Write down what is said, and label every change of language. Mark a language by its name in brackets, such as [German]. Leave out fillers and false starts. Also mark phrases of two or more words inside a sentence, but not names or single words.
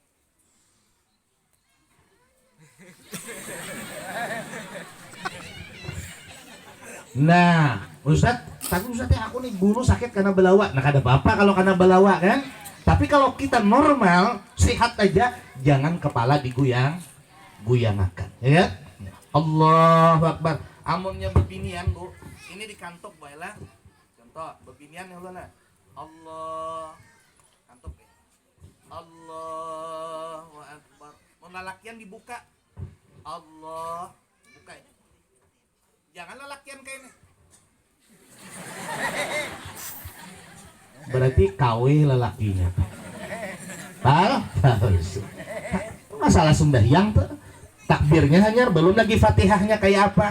[Banjar] Nah, Ustadz, tapi Ustadz aku nih bulu sakit karena belawa. Nah, kada apa-apa kalau karena belawa kan. Tapi kalau kita normal, sehat aja, jangan kepala digoyang-goyangakan, ya kan? [Arabic] الله أكبر. [Banjar] Amunnya bebinian, Bu. Ini dikantuk bae lah. Contoh, bebinian [Arabic] يا الله. [Banjar] Allah. Kantuk ya. [Arabic] الله أكبر. [Banjar] Mun lalakian dibuka. Allah. Buka ya. Jangan lalakian kayak ini. Berarti KW lelakinya. Masalah sembahyang tuh takbirnya hanya belum lagi Fatihahnya kayak apa.